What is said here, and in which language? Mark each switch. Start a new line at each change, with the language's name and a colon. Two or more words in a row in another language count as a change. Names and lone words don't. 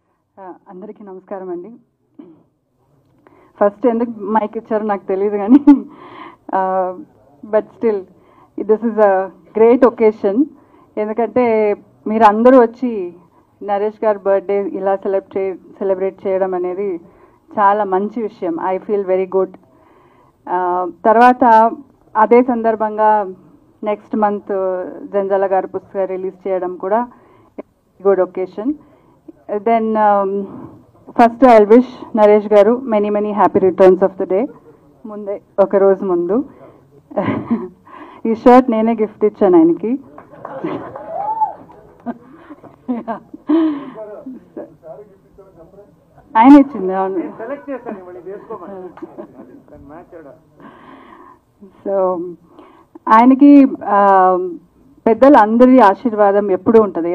Telugu: అందరికీ నమస్కారం అండి. ఫస్ట్ ఎందుకు మైక్ ఇచ్చారో నాకు తెలియదు కానీ
English: but still this is a great occasion.
Telugu: ఎందుకంటే మీరు అందరూ వచ్చి నరేష్ గారి బర్త్డే ఇలా సెలబ్రేట్ చేయడం అనేది చాలా మంచి విషయం.
English: I feel very good.
Telugu: తర్వాత అదే సందర్భంగా
English: next month
Telugu: జంజాల గారి పుస్తకం రిలీజ్ చేయడం కూడా
English: good occasion. Then first I'll wish Naresh garu many happy returns of the day.
Telugu: ముందే ఒక రోజు ముందు ఈ షర్ట్ నేనే గిఫ్ట్ ఇచ్చాను ఆయనికి. ఆయన ఇచ్చింది. అవును, సో ఆయనకి పెద్దలు అందరి ఆశీర్వాదం ఎప్పుడూ ఉంటుంది.